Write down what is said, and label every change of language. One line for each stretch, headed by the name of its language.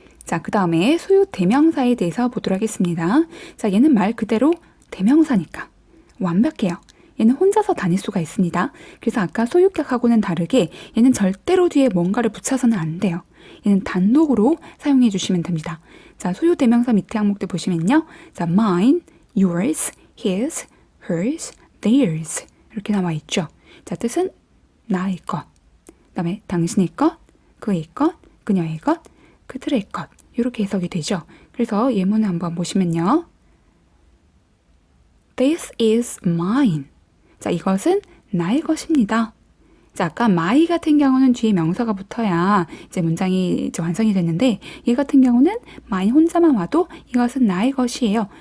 Korean: 자, 그 다음에 소유 대명사에 대해서 보도록 하겠습니다. 자, 얘는 말 그대로 대명사니까 완벽해요. 얘는 혼자서 다닐 수가 있습니다. 그래서 아까 소유격하고는 다르게 얘는 절대로 뒤에 뭔가를 붙여서는 안 돼요. 얘는 단독으로 사용해 주시면 됩니다. 자, 소유 대명사 밑에 항목들 보시면요. 자,
English: mine, yours, his, hers, theirs
Korean: 이렇게 나와 있죠. 자, 뜻은 나의 것, 그 다음에 당신의 것, 그의 것, 그녀의 것, 그들의 것 이렇게 해석이 되죠. 그래서 예문을 한번 보시면요.
English: This is mine.
Korean: 자, 이것은 나의 것입니다. 자, 아까 my 같은 경우는 뒤에 명사가 붙어야 이제 문장이 이제 완성이 됐는데 얘 같은 경우는 my 혼자만 와도 이것은 나의 것이에요.